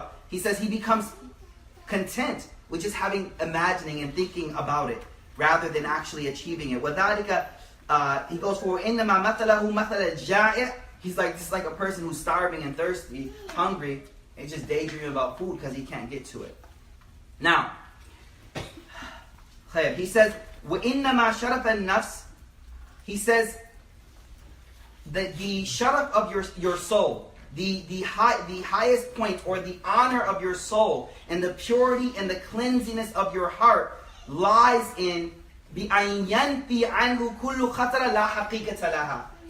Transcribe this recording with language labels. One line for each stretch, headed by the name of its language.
English: He says he becomes content with just imagining and thinking about it rather than actually achieving it. He goes for
Arabic: إِنَّمَا مَثَلَهُ مَثَلَ الْجَائِعِ.
English: He's like just like a person who's starving and thirsty, hungry, and just daydreaming about food because he can't get to it. Now, he says,
Arabic: وَإِنَّمَا شَرَفَ النَّفْسِ.
English: He says that the sharaf of your soul, the highest point or the honor of your soul and the purity and the cleansiness of your heart lies in
Arabic: بِأَنْ يَنْفِي عَنْهُ كُلُّ خَطَرَ لَا حَقِيقَةَ لَهَا.